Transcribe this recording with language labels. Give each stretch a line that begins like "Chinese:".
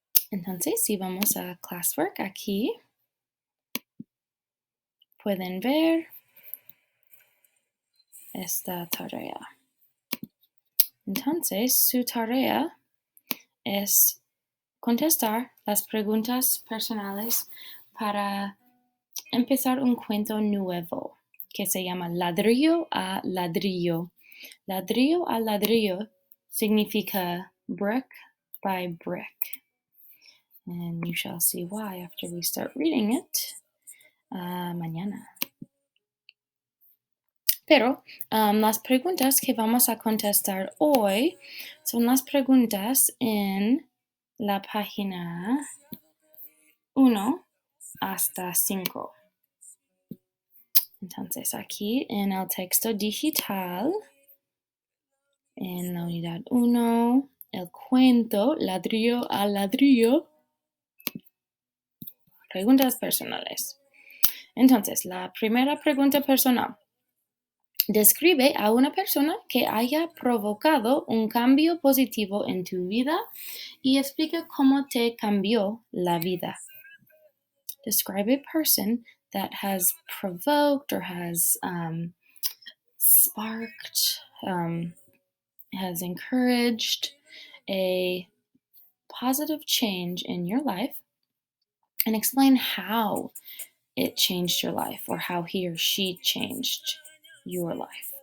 Spanish: Entonces, si vamos a Classwork aquí, pueden ver esta tarea. Entonces, su tarea es contestar las preguntas personales para empezar un cuento nuevo que se llama Ladrillo a Ladrillo. Ladrillo a ladrillo significa
English: brick by brick. And you shall see why after we start reading it
Spanish: mañana. Pero las preguntas que vamos a contestar hoy son las preguntas en la página 1 hasta 5. Entonces aquí en el texto digital, en la unidad 1, el cuento ladrillo a ladrillo, preguntas personales. Entonces, la primera pregunta personal. Describe a una persona que haya provocado un cambio positivo en tu vida y explica cómo te cambió la vida.
English: Describe a person that has provoked or has sparked, has encouraged a positive change in your life and explain how it changed your life or how he or she changed your life.